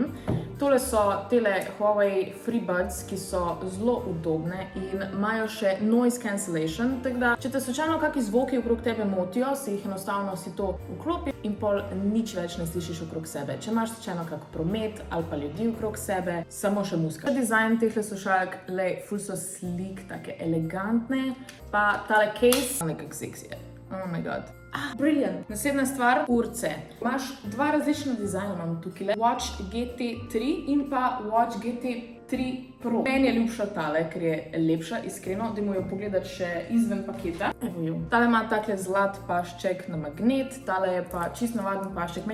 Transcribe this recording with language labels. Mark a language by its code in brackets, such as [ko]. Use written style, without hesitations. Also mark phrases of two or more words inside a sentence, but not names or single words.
[sl] Tole so tele Huawei FreeBuds, ki so zelo udobne in imajo še [en] noise cancellation, [sl] tako da, če te slučajno kakšni zvoki okrog tebe motijo, si jih enostavno si to vklopi in pol nič več ne slišiš okrog sebe. Če imaš slučajno kak promet ali pa ljudi okrog sebe, samo še muzika. Dizajn teh slušalk, lej, ful so slik, take elegantne, pa tale case, nekak seksi je. [en] Oh my god. Brilliant. [sl] Naslednja stvar, urce. Imaš dva različna dizajna, imam tukaj. Watch GT3 in pa Watch GT3 Pro. Meni je ljubša tale, ker je lepša, iskreno, da mu jo pogledati še izven paketa. Evo jo. Tale ima takle zlat pašček na magnet, tale je pa čist navaden pašček.